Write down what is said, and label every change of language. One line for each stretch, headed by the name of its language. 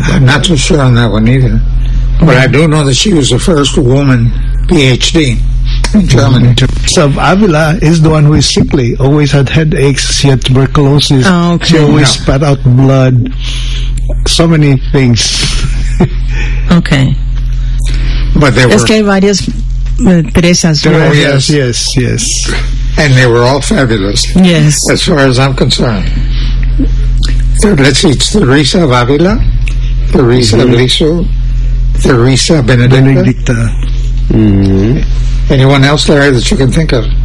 English: I'm not so sure on that one either. But I do know that she was the first woman PhD. So Avila is the one who is sickly, always had headaches, she had tuberculosis, oh, okay. She always spat out blood, so many things. Okay. But there
Spanish: were... Es que hay varias Teresas.
English: Yes. And they were all fabulous. Yes. As far as I'm concerned. So let's see, it's Teresa of Avila, Teresa of Lisieux, Teresa Benedicta. Mm-hmm. Anyone else there that you can think of?